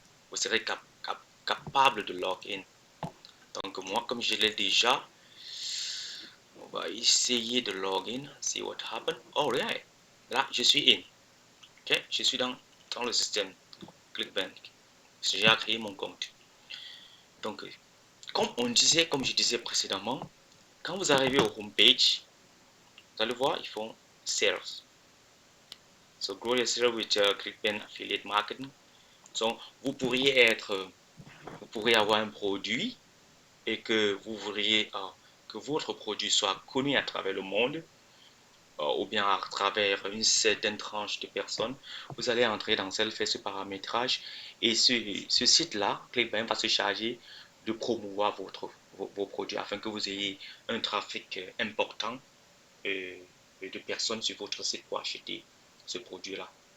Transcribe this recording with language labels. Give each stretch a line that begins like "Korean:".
French: Vous serez capable de login. Donc, moi, comme je l'ai déjà, on va essayer de login.
English: See what happen. Oh, right.
French: Là, je suis in. Ok, je suis dans le système ClickBank. J'ai déjà créé mon compte. Donc, comme je disais précédemment, quand vous arrivez au homepage, vous allez voir, ils font sales.
English: So, grow your sales with ClickBank Affiliate Marketing.
French: Donc, vous pourriez avoir un produit et que vous voudriez que votre produit soit connu à travers le monde ou bien à travers une certaine tranche de personnes. Vous allez entrer dans celle fait ce paramétrage et ce site-là, ClickBank va se charger de promouvoir vos produits afin que vous ayez un trafic important de personnes sur votre site pour acheter ce produit-là.